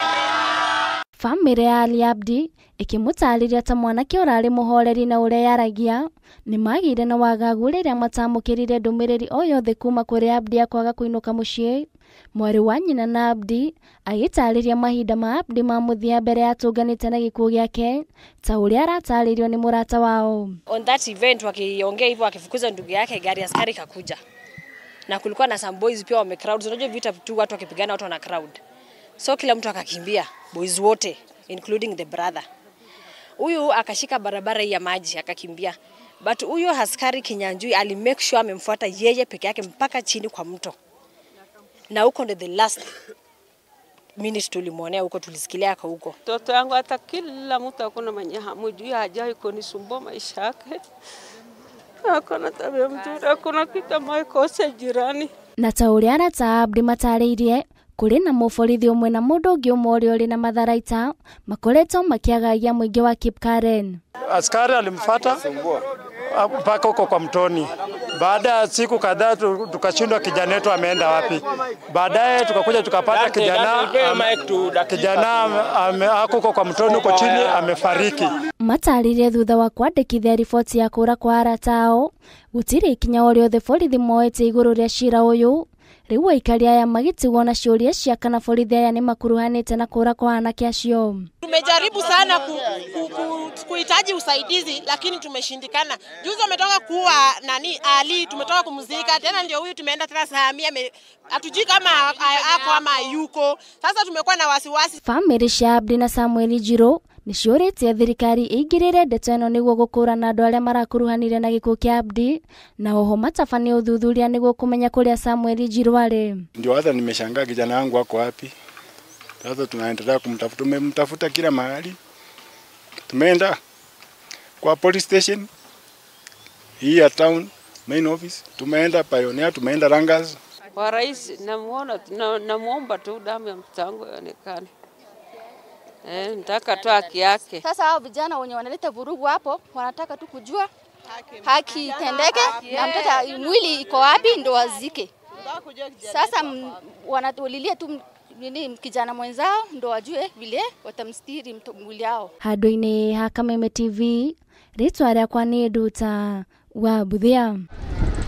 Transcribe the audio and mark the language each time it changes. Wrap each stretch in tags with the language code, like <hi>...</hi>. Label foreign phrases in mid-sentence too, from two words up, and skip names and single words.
<ki>Famĩlĩ ya Ali Abdi ĩkĩmũtarĩria ta mwanake ũrarĩ mũhoreri na ũrĩa yaragia nĩ magĩire na wagagu rĩrĩa matamũkĩrire ndũmĩrĩri o yothe kuma kũrĩ Abdi akwaga kũinũka mũciĩ. Mwarĩ wa nyina na Abdi agĩtarĩria mahinda ma Abdi ma mũthia mbere ya tũnganĩte na gĩkuũ gĩake ta ũrĩa aratarĩrio nĩ mũrata wao.</ki> <en>On that event</en> <sw>wakiongea hivyo akifukuza ndugu yake, gari askari kakuja na kulikuwa na</sw> <en>some boys</en> <sw>pia wame crowd. Unajua vita tu watu wakipigana watu wana crowd, so kila mtu akakimbia, boys wote</sw> <en>including the brother.</en> <sw>Huyu akashika barabara ya maji akakimbia, but huyu askari Kinyanjui ali</sw> <en>make sure</en> <sw>amemfuata yeye peke yake mpaka chini kwa mto, na huko ndo</sw> <en>the last minute</en> <sw>tulimwonea huko, tulisikilia kwa huko. Toto yangu hata kila mtu akona mwenye hamujui hajai kunisumbua maisha yake. Akona tabia mzuri, akona kitu maikosa jirani.</sw> <ki>Na ta ũrĩa arata Abdi matarĩirie, kũrĩ na mũborithi ũmwe na mũndũ ũngĩ ũmwe ũrĩa ũrĩ na matharaita makoretwo makĩagagia mũingĩ wa Kipkaren.</ki> <sw>Askari alimfuata mpaka huko kwa mtoni. Baada ya siku kadhaa tukashindwa kijana wetu ameenda wapi. Baadaye tukakuja tukapata kijana huko kwa mtoni huko chini amefariki.</sw> <ki>Matarĩrie thutha wa kwandĩkithia riboti ya kũra kwa arata ao, gũtirĩ ikinya o rĩothe borithi moete igũrũ rĩa cira ũyũ. Rĩu aikari aya magĩtigwo na ciũria cia kana borithi aya nĩ makuruhanĩte na kũra kwa anake acio.</ki> <sw>Tumejaribu sana kuhitaji usaidizi lakini tumeshindikana. Juzi umetoka kuwa Ali, tumetoka kumzika, tena ndio huyu tumeenda tena Samia, hatujui kama ako ama yuko. Sasa tumekuwa na wasiwasi.</sw> <ki>Famĩlĩ cia Abdi na Samuel Njirũ nĩ ciũrĩtie thirikari ĩingĩrĩre ndeto ĩno nĩguo gũkũrana andũ arĩa marakuruhanire na gĩkuũ kĩa Abdi, na oho matabanie ũthuthuria nĩguo kũmenya kũrĩa Samuel Njirũ arĩ.</ki> <sw>Ndio hata nimeshangaa kijana wangu wako wapi. Sasa tunaendelea kumtafuta, tumemtafuta kila mahali. Tumeenda kwa</sw> <en>police station</en> <sw>hii ya</sw> <en>town main office,</en> <sw>tumeenda Pioneer, tumeenda Rangas. Wa rais namuomba tu damu ya mtango ionekane. Nitaka tu haki yake. Sasa hao vijana wenye wanaleta vurugu hapo wanataka tu kujua haki itendeke na mtoto mwili iko wapi ndo wazike. Sasa wanatulilia tu kijana mwenzao ndo wajue vile watamstiri mwili wao.</sw> <ki>Handũ-inĩ ha Kameme TV, rĩtwa rĩakwa nĩ Nduta wa Buthia.</ki>